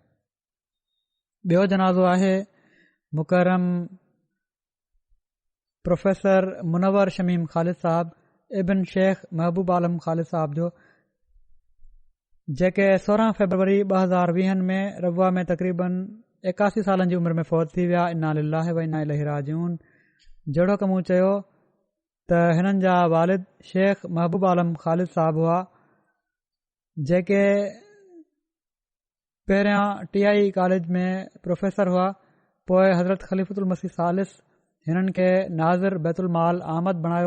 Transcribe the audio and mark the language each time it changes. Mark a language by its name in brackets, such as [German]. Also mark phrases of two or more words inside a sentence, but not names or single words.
[Sindhi] ॿियो जनाज़ो आहे मुकरम प्रोफेसर मुनवर शमीम ख़ालिद साहब इबिन शेख महबूब आलम ख़ालिद साहब जो जेके 16 फरवरी 2020 में रबुआ में तक़रीबन 81 सालनि जी उमिरि में फ़ौत थी विया। [Arabic] إنا لله وإنا إليه راجعون. [Sindhi] जहिड़ो की मूं चयो त हिननि जा वालिद शेख महबूब आलम ख़ालिद साहब हुआ जेके पहिरियां TI कॉलेज में प्रोफेसर हुआ। पोइ हज़रत ख़लीफ़ुल मसीह सालिस हिननि खे नाज़िर बैतुल माल अहमद बणायो।